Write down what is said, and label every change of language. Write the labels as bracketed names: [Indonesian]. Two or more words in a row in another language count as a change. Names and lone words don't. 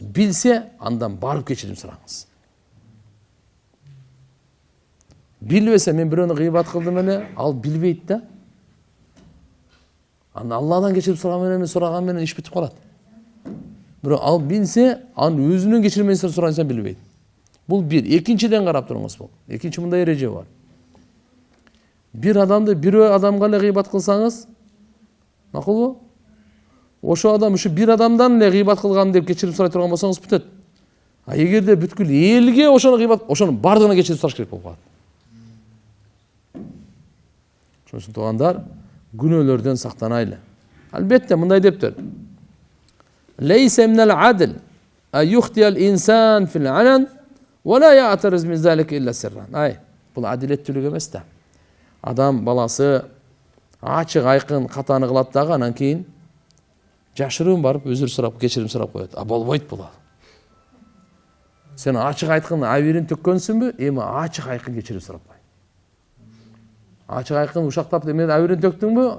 [Kyrgyz] Билсе, андан барып кечирим сураңыз. Билбесе, мен бирөөнү гыйбат кылдым эле, ал билбейт да. Анда Алладан кечирим сураган менен иш бүтүп калат. Бирок ал билсе, анын өзүнүн кечирмесин сурайса билбейт. Бул бир. Экинчиден карап туруңуз бул. Экинчи мындай эреже бар. Bir adamды бирөө адамга эле гыйбат кылсаңыз, макулбу? Ошо адам ушу bir адамдан эле гыйбат кылган деп кечирим сурай турган болсоңуз бүтөт. А эгерде бүткүл элге ошону гыйбат, ошонун бардыгына кечирим сураш керек болуп калат. Ошон үчүн туугандар, күнөөлөрдөн сактанайлы. Албетте мындай дептир. [Arabic] ليس من العدل أن يخطئ الإنسان في العلن ولا يعتذر من ذلك إلا سرا. [Kyrgyz] Ay, bul adilettүүлүк эмес да. Адам баласы ачык айкын катаны кылат дагы, анан кийин жашырын барып өзүр сурап, кечирим сурап коет. А болбойт бул. Сен ачык айкын абирин төккөнсүңбү? Эми ачык айкын кечирим сурап кой. Ачык айкын ушактап мен абирин төктүңбү?